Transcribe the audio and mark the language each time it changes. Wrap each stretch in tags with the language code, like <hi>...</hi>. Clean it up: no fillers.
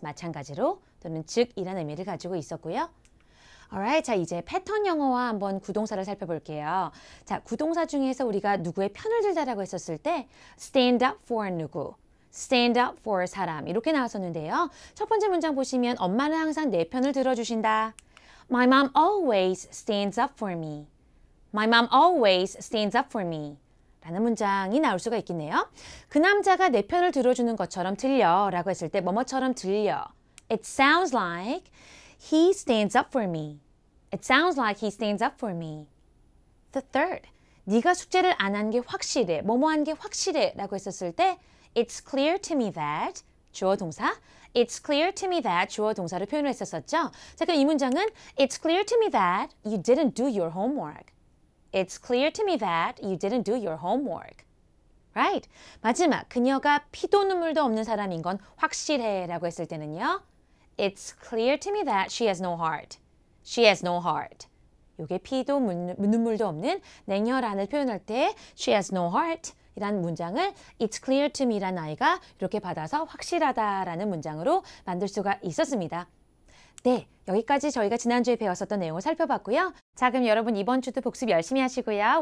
<ko>마찬가지로 또는 즉이라는 의미를 가지고 있었고요. Alright, 자 이제 패턴 영어와 한번 구동사를 살펴볼게요. 자, 구동사 중에서 우리가 누구의 편을 들다라고 했었을 때 stand up for 누구, stand up for 사람 이렇게 나왔었는데요. 첫 번째 문장 보시면 엄마는 항상 내 편을 들어주신다.</ko> <en>My mom always stands up for me. My mom always stands up for me.</en> <ko>라는 문장이 나올 수가 있겠네요. 그 남자가 내 편을 들어주는 것처럼 들려 라고 했을 때 뭐뭐처럼 들려.</ko> <en>It sounds like he stands up for me. It sounds like he stands up for me. The third.</en> <ko>네가 숙제를 안 한 게 확실해. 뭐뭐한 게 확실해 라고 했었을 때</ko> <en>It's clear to me that</en> <ko>주어 동사 It's clear to me that 주어 동사를 표현을 했었었죠. 자, 그럼 이 문장은</ko> <en>It's clear to me that you didn't do your homework. It's clear to me that you didn't do your homework. Right?</en> <ko>마지막, 그녀가 피도 눈물도 없는 사람인 건 확실해 라고 했을 때는요.</ko> <en>It's clear to me that she has no heart. She has no heart.</en> <ko>요게 피도 눈물도 없는 냉혈한을 표현할 때</ko> <en>She has no heart</en> <ko>이란 문장을</ko> <en>It's clear to me</en> <ko>라는 아이가 이렇게 받아서 확실하다라는 문장으로 만들 수가 있었습니다. 네, 여기까지 저희가 지난주에 배웠었던 내용을 살펴봤고요. 자, 그럼 여러분 이번 주도 복습 열심히 하시고요.</ko>